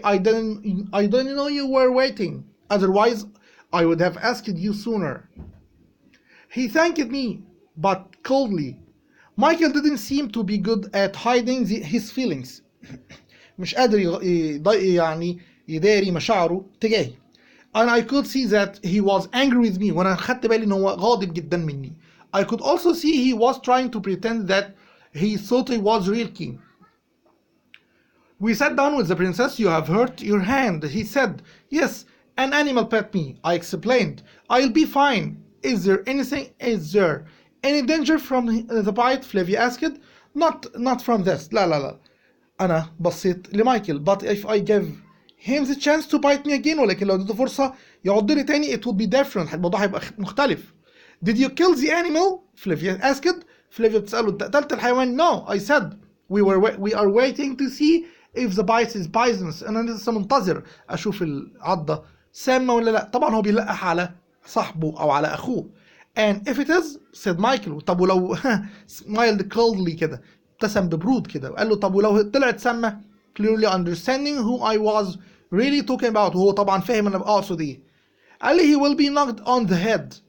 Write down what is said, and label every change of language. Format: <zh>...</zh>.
<en>I didn't know you were waiting. Otherwise, I would have asked you sooner. He thanked me, but coldly. Michael didn't seem to be good at hiding his feelings.</en> <ar>مش قادر يعني يداري مشاعره تجاهي.</ar> <en>And I could see that he was angry with me.</en> <ar>وأنا خدت بالي إن هو غاضب جدا مني.</ar> <en>I could also see he was trying to pretend that he thought he was real king. We sat down with the princess. You have hurt your hand, he said. Yes, an animal pet me. I explained. I'll be fine. Is there any danger from the bite? Flavia asked. Not from this.</en> <ar>لا. أنا بصيت لمايكل.</ar> <en>But if I give him the chance to bite me again,</en> <ar>ولكن لو اديته فرصة يعض لي تاني,</ar> <en>it would be different.</en> <ar>الموضوع هيبقى مختلف.</ar> <en>Did you kill the animal? Flavia asked.</en> <ar>Flavia بتسأله انت قتلت الحيوان?</ar> <en>No, I said. We are waiting to see if the bite is poisonous.</en> <ar>أنا لسه منتظر أشوف العضة سامة ولا لا. طبعا هو بيلقح على صاحبه أو على أخوه.</ar> <en>and if it is said Michael.</en> <ar>طب ولو</ar> <en>smiled coldly</en> <ar>كده ابتسم ببرود كده وقال له طب ولو طلعت سامة</ar> <en>clearly understanding who I was really talking about.</en> <ar>وهو طبعا فاهم انا اقصد ايه. قال لي</ar> <en>he will be knocked on the head.</en>